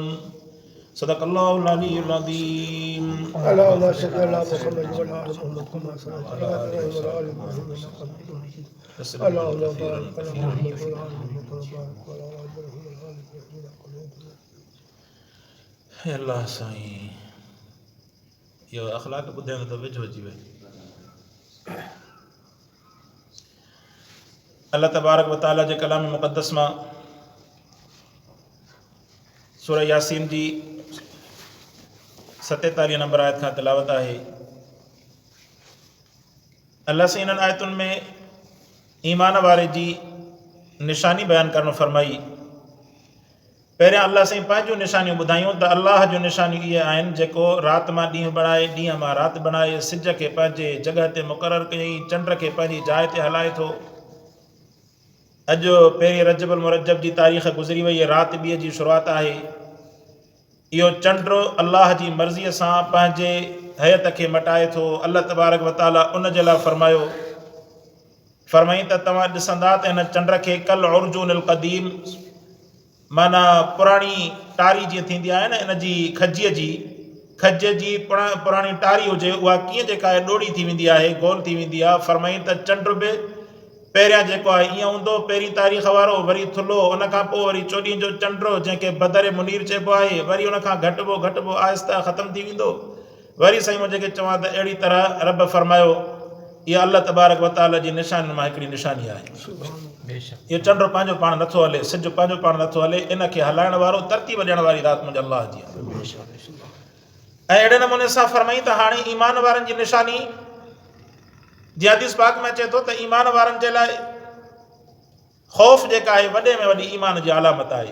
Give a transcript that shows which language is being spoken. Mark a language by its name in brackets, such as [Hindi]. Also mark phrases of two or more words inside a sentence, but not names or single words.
[Arabic] صدق الله العلي العظيم. اللهم صل على محمد وعلى آل محمد كما صليت على إبراهيم وعلى آل إبراهيم إنك حميد مجيد. اللهم بارك على محمد وعلى آل محمد كما باركت على إبراهيم وعلى آل إبراهيم إنك حميد مجيد. [Sindhi] हे अल्लाह साईं, इहो अख़लाक ॿुधाइण त वेझो अची वई। [Arabic] الله تبارك وتعالى [Sindhi] जे कलाम मुक़द्दस मां सूरह यासीन जी 47 नंबर आयत खां तिलावत आहे। अल्लाह से इन्हनि आयतुनि में ईमान वारे जी निशानी बयानु करणु फरमाई। पहिरियां अल्लाह साईं पंहिंजूं निशानियूं ॿुधायूं त अल्लाह जूं निशानियूं इहे आहिनि जेको राति मां ॾींहुं बणाए, ॾींहं मां राति बणाए, सिज खे पंहिंजे जॻह ते मुक़ररु कयईं, चंड खे पंहिंजी जाइ ते हलाए थो। अॼु पहिरीं रजबुल मुरज्जब जी तारीख़ गुज़री वई, राति ॿीअ जी शुरूआति आहे। इहो चंड अल्लाह जी मर्ज़ीअ सां पंहिंजे हयत खे मटाए थो। [Arabic] الله تبارك وتعالى [Sindhi] उन जे लाइ फरमाई त तव्हां ॾिसंदा त हिन चंड खे [Arabic] كالعرجون القديم, [Sindhi] माना पुराणी टारी जीअं थींदी आहे न, इन जी खज जी पुराणी टारी हुजे, उहा कीअं जेका आहे ॾोड़ी थी वेंदी आहे, गोल थी वेंदी आहे। फरमाई त चंड बि पहिरियां जेको आहे ईअं हूंदो, पहिरीं तारीख़ वारो, वरी थुल्हो, उन खां पोइ वरी 14 जो चंड जंहिंखे बदर मुनीर चइबो आहे, वरी उन खां घटिबो आहिस्ता ख़तमु थी वेंदो। वरी साईं मुंहिंजे खे चवां त अहिड़ी तरह रब फरमायो, इहा [Arabic] الله تبارك وتعالى [Sindhi] जी निशानी मां हिकिड़ी निशानी आहे। इहो चंड पंहिंजो पाण नथो हले, सिज पंहिंजो पाण नथो हले, इन खे हलाइण वारो, तरतीब ॾियण वारी राति मुंहिंजे अल्लाह जी आहे। ऐं अहिड़े नमूने सां फरमाई त हाणे ईमान वारनि जी निशानी, जीअं हदीस पाक में अचे थो त ईमान वारनि जे लाइ ख़ौफ़ जेका आहे वॾे में वॾी ईमान जी अलामत आहे।